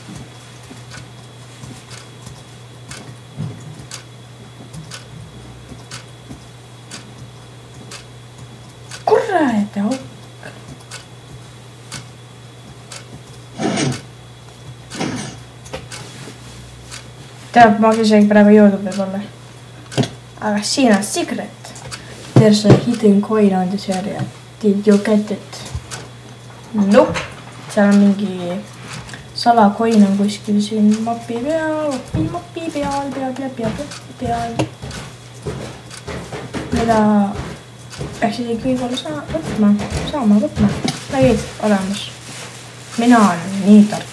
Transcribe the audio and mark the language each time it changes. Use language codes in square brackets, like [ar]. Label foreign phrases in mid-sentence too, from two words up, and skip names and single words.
[et] Kurrad auk. Tead, ma isegi praegu jõudnud võib-olla. Aga siin on secret. [en] There's a hidden coin on this area. Did you get it? Nope. [et] Seal on mingi salakoin on kuskil siin mapi peal. Mapi peal. Mida peaks isegi võib-olla saama võtma. Nägid olemas. Mina olen nii tark.